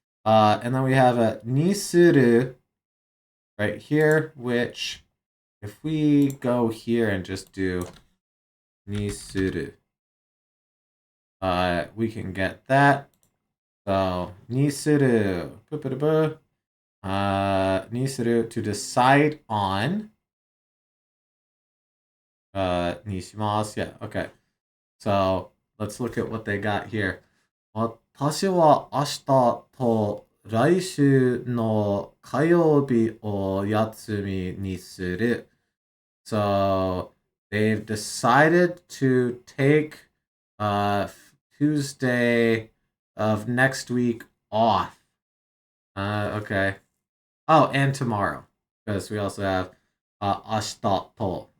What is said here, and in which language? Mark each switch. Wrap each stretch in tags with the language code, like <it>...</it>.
<en>And then we have a nisuru right here, which if we go here and just do nisuru, we can get that. So nisuru, nisuru, to decide on. Nishimasu, yeah, okay. So let's look at what they got here.</en> <ja>私は明日と来週の火曜日を休みにする。</ja> <en>So they've decided to take Tuesday of next week off. Okay. Oh, and tomorrow, because we also have</en> <ja>明日と.</ja>